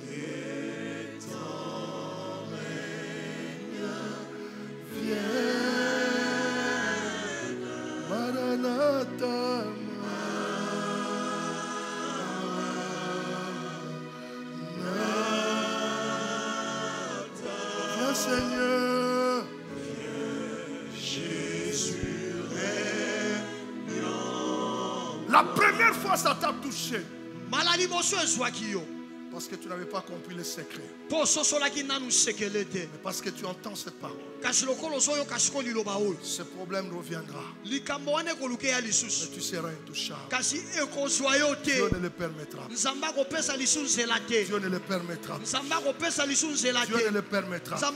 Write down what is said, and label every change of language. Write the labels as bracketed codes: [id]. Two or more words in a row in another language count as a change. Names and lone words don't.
[fr] vienne, Maranatha, viens Seigneur, Jésus règne. La première fois ça t'a touché [ln] malali moso ezwaki yo [fr] parce que tu n'avais pas compris le secret, [ln] mpo ososolaki nanu sekele te. [fr] mais parce que tu entends cette parole. ce problème reviendra. Mais tu seras intouchable. Dieu ne le permettra pas. Dieu ne le permettra pas. Dieu ne le permettra pas.